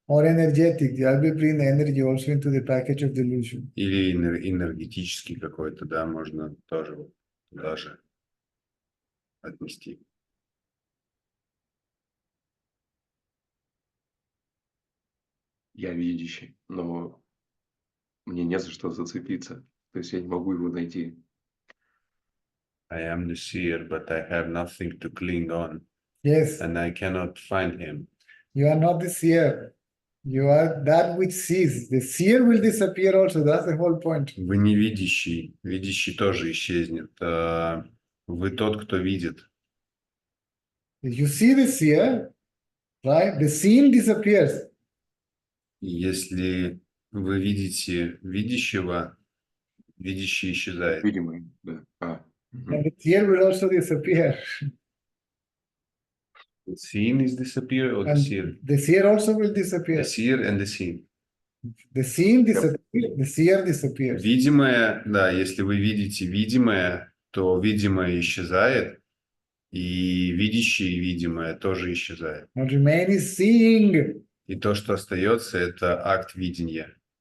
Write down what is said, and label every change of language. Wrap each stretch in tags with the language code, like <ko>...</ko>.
<en>Or energetic. I will bring the energy also into the package of delusion.</en> <ru>Или энергетический какой-то, да, можно тоже туда же отнести. Я видящий, но мне не за что зацепиться. То есть я не могу его найти.</ru> <en>I am the seer, but I have nothing to cling on. Yes. And I cannot find him. You are not the seer. You are that which sees. The seer will disappear also. That's the whole point.</en> <ru>Вы не видящий. Видящий тоже исчезнет. Вы тот, кто видит.</ru> <en>If you see the seer, right, the seen disappears.</en> <ru>Если вы видите видящего, видящий исчезает. Видимый, да.</ru> <en>And the seer will also disappear. The seen is disappear or the And seer? the seer also will disappear. The seer and the seen. The seen disappears. The seer disappears.</en> <ru>Видимое, да, если вы видите видимое, то видимое исчезает, И видящее и видимое тоже исчезает.</ru> <en>What remains is seeing,</en> <ru>И то, что остается, это акт видения,</ru>